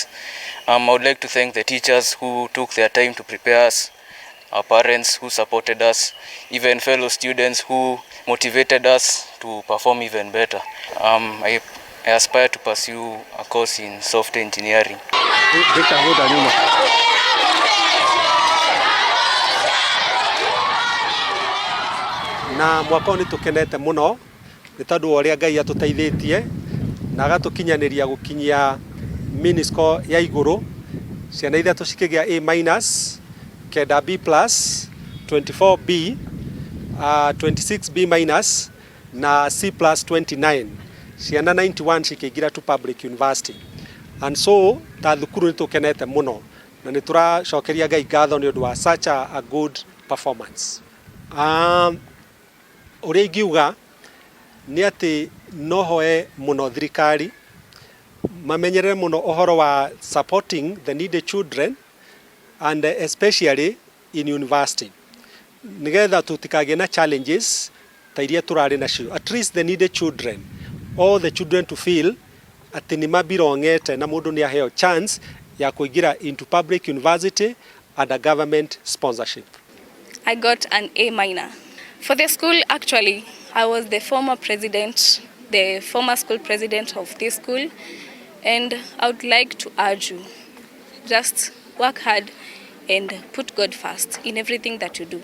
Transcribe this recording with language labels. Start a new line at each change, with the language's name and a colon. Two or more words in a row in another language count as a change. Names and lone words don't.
English: I would like to thank the teachers who took their time to prepare us, our parents who supported us, even fellow students who motivated us to perform even better. I aspire to pursue a course in software engineering.
Kikuyu: Na mwaka ni tukenete muno ni tondu uria Ngai atuteithĩtie na agatukinyaniria gukinyia miniscore ya iguru. Ciana ithatu cikigia A-, kenda B+, 24B, 26B- na C+ 29. Ciana 91 cikigira
English: to public university.
Kikuyu: And so ta Thukuru ni tukenete muno na ni turacokeria Ngai ngatho ni undu wa
English: such a good performance.
Kikuyu: Uria ingiuga ni ati no hoe muno thirikari mamenyerere muno ohoro wa
English: supporting the needy children and especially in university,
Kikuyu: nigetha tutikagie na challenges ta iria turari nacio. At least the needy children, all the children to feel ati ni mabirongete na mundu ni aheo chance ya kuingira into public university under government sponsorship.
English: I got an A-. For the school, actually, I was the former school president of this school, and I would like to urge you, just work hard and put God first in everything that you do.